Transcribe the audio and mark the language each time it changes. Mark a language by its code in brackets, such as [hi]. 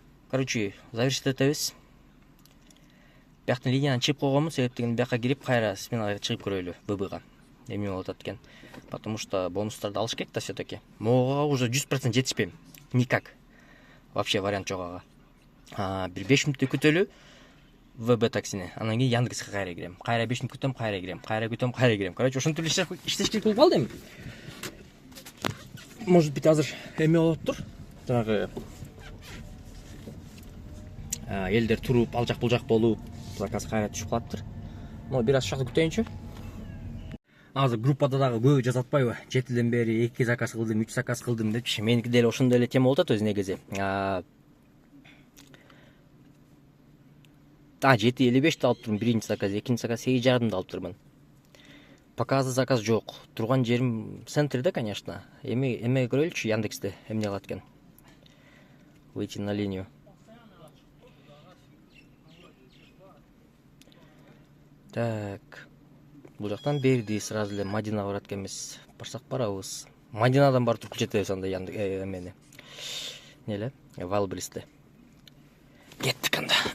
[ky] Короче, завершить этебиз. Бияктан линияны чыгып койгонмун, себеп деген бияка кирип кайра сменага чыгып көрөлү ВБга. Эме болуп атат экен. [ru] Потому что [ky] бонустарды алыш керек да [ru] все-таки. [ky] Могага [ru] уже [ky] 100% жетишпейм. [ru] Никак. Вообще [ky] вариант жок ага. Бир 5 мүнөттө күтөлү ВБ таксине. Анан кийин Яндекске кайра кирем. Кайра 5 мүнөт күтөм, кайра кирем. Кайра күтөм, кайра кирем. Короче, ошентип иштеш керек болуп калды эми. [ru] Может быть, [ky] азыр эме болуптур. Жанагы элдер туруп, ал жак бул жак болуп, заказ кайра түшүп калаттыр. Но бир аз шакты күтөйүнчү. Азыр группада дагы көбү жазып атпайбы? 7-ден бери 2 заказ кылдым, 3 заказ кылдым депчи. Меники деле ошондой эле тема болуп атат өзү негизи. 7.55 алып турмун, биринчи заказ, экинчи заказ 8.5 алып турмун. [ru] Пока [ky] азыр заказ жок. Турган жерим центрде, [ru] конечно. [ky] Эме көрөлүчү Яндексте эмне кылат экен. [ru] Выйти на линию. Так. [ky] Бул жактан берди, [ru] сразу [ky] эле Мадинага барат экенбиз. Барсак барабыз. Мадинадан барып туруп жетебиз анда эмени. Не эле? Валбристе. Кеттик анда.